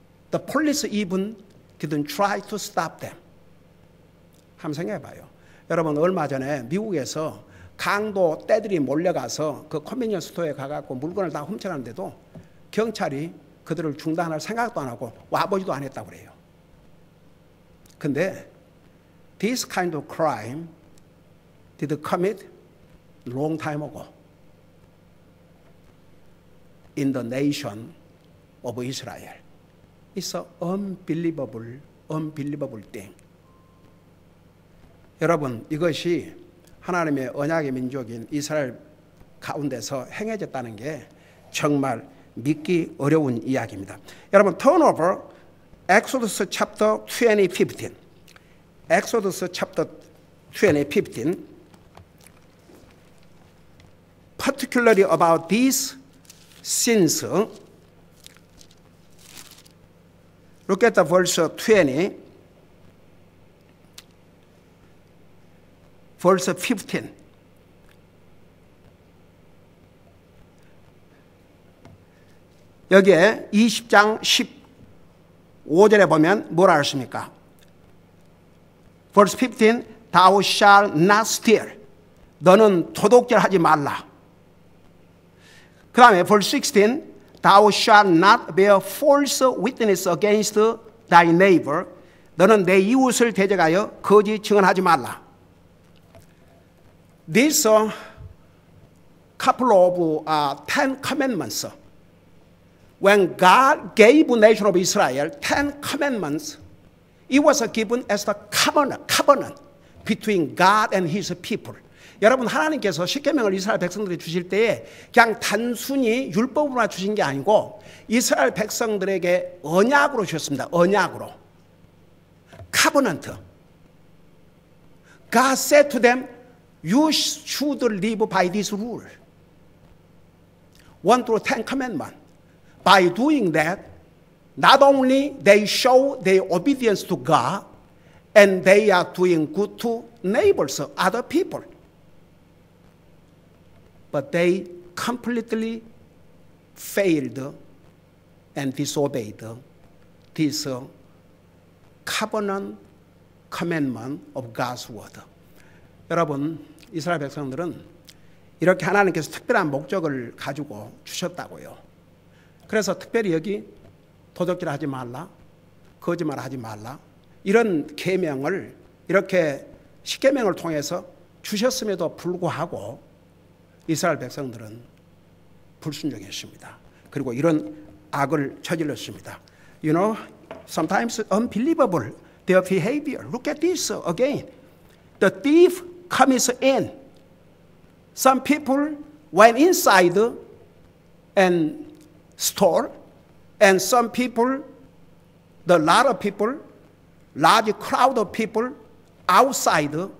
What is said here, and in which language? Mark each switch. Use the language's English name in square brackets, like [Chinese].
[English] The police even didn't try to stop them. [Korean] 한번 생각해 봐요. 여러분 얼마 전에 미국에서 강도 떼들이 몰려가서 그 컨비니언스 스토어에 가갖고 물건을 다 훔쳐가는데도 경찰이 그들을 중단할 생각도 안 하고 와보지도 안 했다고 그래요. 근데 [English] this kind of crime did commit long time ago in the nation of Israel. It's an unbelievable thing. [Korean] 여러분, 이것이 하나님의 언약의 민족인 이스라엘 가운데서 행해졌다는 게 정말 믿기 어려운 이야기입니다. 여러분, [English] turn over Exodus chapter 15. Exodus chapter 15, particularly about these sins. Look at the verse 20, verse 15. [Korean] 여기에 20장 15절에 보면 뭐라 하십니까? [English] Verse 15, Thou shalt not steal. [Korean] 너는 도둑질 하지 말라. 그 다음에 [English] verse 16, Thou shalt not bear false witness against thy neighbor. [Korean] 너는 내 이웃을 대적하여 거짓 증언하지 말라. [English] These couple of 10 commandments. When God gave the nation of Israel 10 commandments, it was given as the covenant between God and His people. [Korean] 여러분, 하나님께서 십계명을 이스라엘 백성들이 주실 때에 그냥 단순히 율법으로만 주신 게 아니고 이스라엘 백성들에게 언약으로 주셨습니다. 언약으로. covenant. [English] God said to them, you should live by this rule. 1 through 10 commandments. By doing that, not only they show their obedience to God, and they are doing good to neighbors, other people. But they completely failed and disobeyed this covenant commandment of God's word. [Korean] 여러분, 이스라엘 백성들은 이렇게 하나님께서 특별한 목적을 가지고 주셨다고요. 그래서 특별히 여기 도둑질 하지 말라, 거짓말 하지 말라, 이런 계명을 이렇게 십계명을 통해서 주셨음에도 불구하고 이스라엘 백성들은 불순종했습니다. 그리고 이런 악을 저질렀습니다. [English] You know, sometimes unbelievable their behavior. Look at this again. The thief comes in. Some people went inside and stole, and some people, the lot of people, large crowd of people outside.